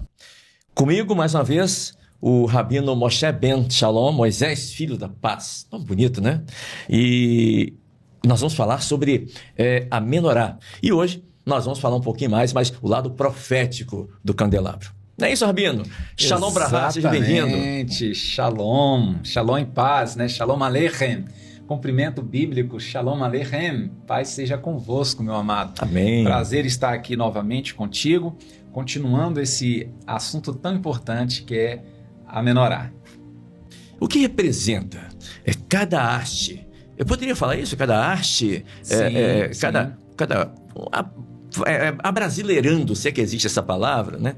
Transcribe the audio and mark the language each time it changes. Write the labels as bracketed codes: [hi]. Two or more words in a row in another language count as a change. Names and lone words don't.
[pt] Comigo, mais uma vez, o Rabino Moshe Ben Shalom, Moisés, filho da paz. Tão bonito, né? E nós vamos falar sobre a menorá. E hoje nós vamos falar um pouquinho mais, mas o lado profético do candelabro. Não é isso, Rabino? [he] שלום ברכה, [pt] seja bem-vindo. Exatamente, [he] שלום שלום [pt] em paz, né? [he] שלום עליכם, [pt] cumprimento bíblico, [he] שלום עליכם, [pt] paz seja convosco, meu amado. Amém. Prazer estar aqui novamente contigo, continuando esse assunto tão importante que é a menorá. O que representa cada haste? Eu poderia falar isso? Cada haste? Abrasileirando, se é que existe essa palavra, né?